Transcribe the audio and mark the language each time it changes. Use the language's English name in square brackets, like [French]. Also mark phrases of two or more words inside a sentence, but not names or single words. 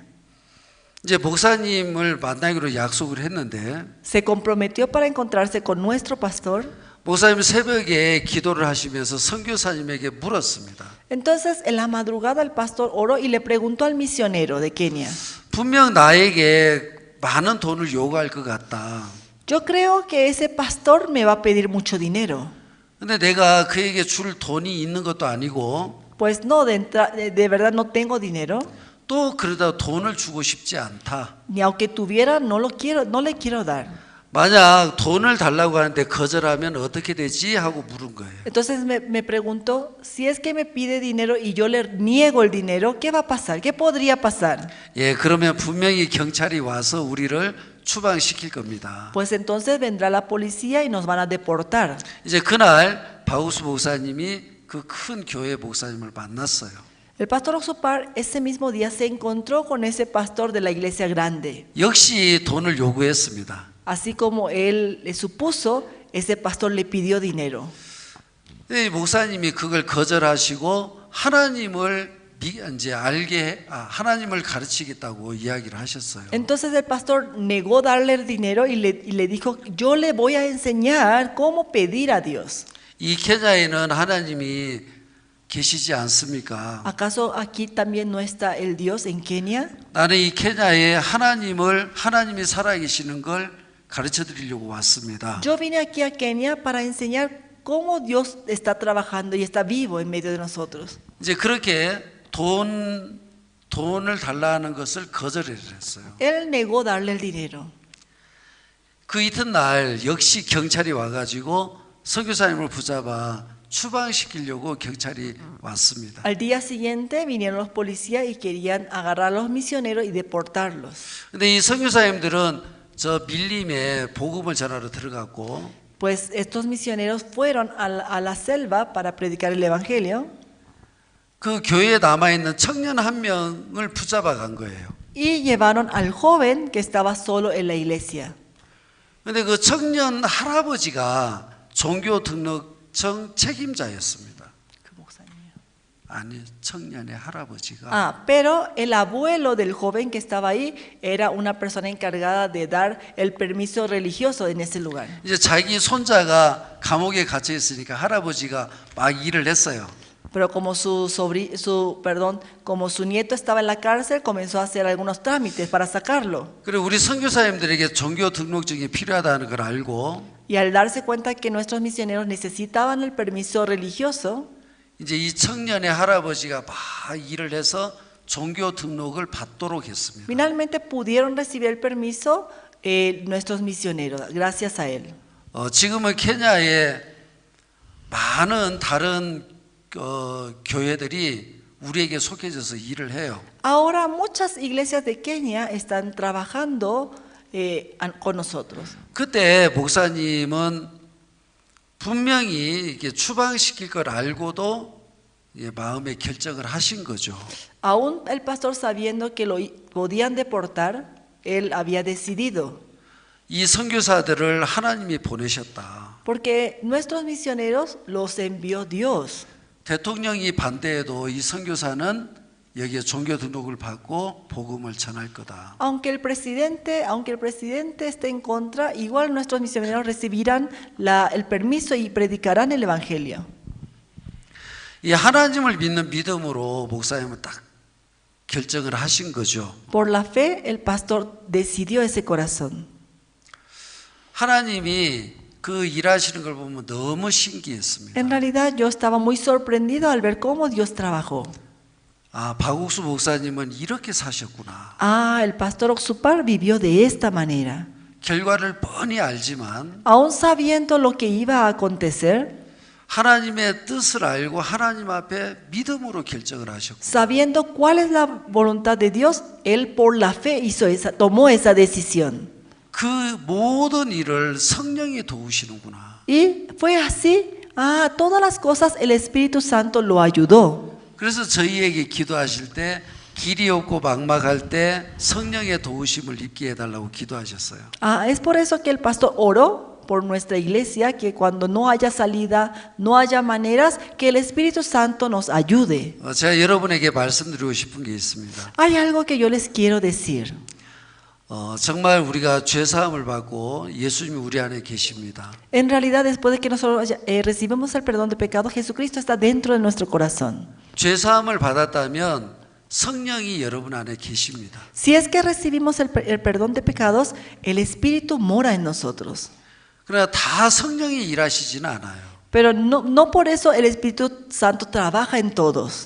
[Korean] 이제 목사님을 만나기로 약속을 했는데 [Spanish] Se comprometió para encontrarse con nuestro pastor. [Korean] 목사님 새벽에 기도를 하시면서 선교사님에게 물었습니다. [Spanish] Entonces, en la madrugada el pastor oró y le preguntó al misionero de Kenia. [Korean] 분명 나에게 많은 돈을 요구할 것 같다. [Spanish] Yo creo que ese pastor me va a pedir mucho dinero. [Korean] 근데 내가 그에게 줄 돈이 있는 것도 아니고 [Spanish] Pues no, de verdad no tengo dinero. [Korean] 또 그러다 돈을 주고 싶지 않다. [Spanish] Ni aunque tuviera, no le quiero dar. [Korean] 만약 돈을 달라고 하는데 거절하면 어떻게 되지? 하고 물은 거예요. [Spanish] Entonces me preguntó, si es que me pide dinero y yo le niego el dinero, ¿qué va a pasar? ¿Qué podría pasar? [Korean] 예, 그러면 분명히 경찰이 와서 우리를 추방시킬 겁니다. [Spanish] Pues entonces vendrá la policía y nos van a deportar. [Korean] 이제 그날 바우스 목사님이 그 큰 교회 목사님을 만났어요. [Spanish] El pastor Oxupar ese mismo día se encontró con ese pastor de la iglesia grande. [Korean] 역시 돈을 요구했습니다. [Spanish] Así como él le supuso, ese pastor le pidió dinero. [Korean] 목사님이 그걸 거절하시고 하나님을 이제 하나님을 가르치겠다고 이야기를 하셨어요. [Spanish] Entonces el pastor negó darle el dinero y le dijo, yo le voy a enseñar cómo pedir a Dios. [Korean] 이 케냐에는 하나님이 계시지 않습니까? [Spanish] ¿Acaso aquí también no está el Dios en Kenia? [Korean] 나는 이 케냐에 하나님이 살아계시는 걸 가르쳐 드리려고 왔습니다. [Spanish] Yo vine aquí a Kenia para enseñar cómo Dios está trabajando y está vivo en medio de nosotros. [Korean] 이제 그렇게 돈을 달라는 것을 거절했어요. [Spanish] Él negó darle el dinero. [Korean] 그 이튿날 역시 경찰이 와가지고 선교사님을 붙잡아 추방시키려고 경찰이 왔습니다. [Spanish] Al día siguiente vinieron los policías y querían agarrar a los misioneros y deportarlos. [Korean] 근데 이 선교사님들은 저 밀림에 복음을 전하러 들어갔고, [Spanish] Pues estos misioneros fueron a la selva para predicar el evangelio. [Korean] 그 교회에 남아 있는 청년 한 명을 붙잡아 간 거예요. [Spanish] Y llevaron al joven que estaba solo en la iglesia. [Korean] 근데 그 청년 할아버지가 종교 등록증 책임자였습니다. 아니, 청년의 할아버지가 [Spanish] Ah, pero el abuelo del joven que estaba ahí era una persona encargada de dar el permiso religioso en ese lugar. [Korean] 이제 자기 손자가 감옥에 갇혀 있으니까 할아버지가 막 일을 했어요. [Spanish] Pero como como su nieto estaba en la cárcel, comenzó a hacer algunos trámites para sacarlo. [Korean] 그리고 우리 선교사님들에게 종교 등록증이 필요하다는 걸 알고 [Spanish] Y al darse cuenta que nuestros misioneros necesitaban el permiso religioso, [Korean] 이제 이 청년의 할아버지가 막 일을 해서 종교 등록을 받도록 했습니다. [Spanish] finalmente pudieron recibir el permiso nuestros misioneros, gracias a él. [Korean] 지금은 케냐에 많은 다른 교회들이 우리에게 속해져서 일을 해요. [Spanish] Ahora muchas iglesias de Kenia están trabajando con nosotros. [Korean] 그때 목사님은 분명히 이렇게 추방시킬 걸 알고도 마음의 결정을 하신 거죠. [Spanish] Aún el pastor sabiendo que lo podían deportar, él había decidido. [Korean] 이 선교사들을 하나님이 보내셨다. [Spanish] Porque nuestros misioneros los envió Dios. [Korean] 대통령이 반대해도 이 선교사는 여기에 종교 등록을 받고 복음을 전할 거다. [Spanish] Aunque el presidente esté en contra, igual nuestros misioneros recibirán el permiso y predicarán el evangelio. [Korean] 이 하나님을 믿는 믿음으로 목사님은 딱 결정을 하신 거죠. [Spanish] Por la fe, el pastor decidió ese corazón. [Korean] 하나님이 그 일하시는 걸 보면 너무 신기했습니다. [Spanish] En realidad, yo estaba muy sorprendido al ver cómo Dios trabajó. [Korean] 아, 박옥수 목사님은 이렇게 사셨구나. [Spanish] Ah, el pastor Oxupar vivió de esta manera. [Korean] 결과를 뻔히 알지만 [Spanish] Aún sabiendo lo que iba a acontecer, [Korean] 하나님의 뜻을 알고 하나님 앞에 믿음으로 결정을 하셨고 [Spanish] sabiendo cuál es la voluntad de Dios, él por la fe tomó esa decisión. [Korean] 그 모든 일을 성령이 도우시는구나. [Spanish] Y fue así. Ah, todas las cosas el Espíritu Santo lo ayudó. [Korean] 그래서 저희에게 기도하실 때 길이 없고 막막할 때 성령의 도우심을 입게 해달라고 기도하셨어요. [Spanish] Ah, es por eso que el pastor oró por nuestra iglesia, que cuando no haya salida, no haya maneras, que el Espíritu Santo nos ayude. [Korean] 제가 여러분에게 말씀드리고 싶은 게 있습니다. [Spanish] Hay algo que yo les quiero decir. [Korean] 정말 우리가 죄사함을 받고 예수님이 우리 안에 계십니다. [Spanish] En realidad, después de que nosotros recibimos el perdón de pecado, Jesucristo está dentro de nuestro corazón. [Korean] 죄사함을 받았다면 성령이 여러분 안에 계십니다. [Spanish] Si es que recibimos el perdón de pecados, el Espíritu mora en nosotros. [Korean] 그러나 다 성령이 일하시지는 않아요. [Spanish] Pero no por eso el Espíritu Santo trabaja en todos.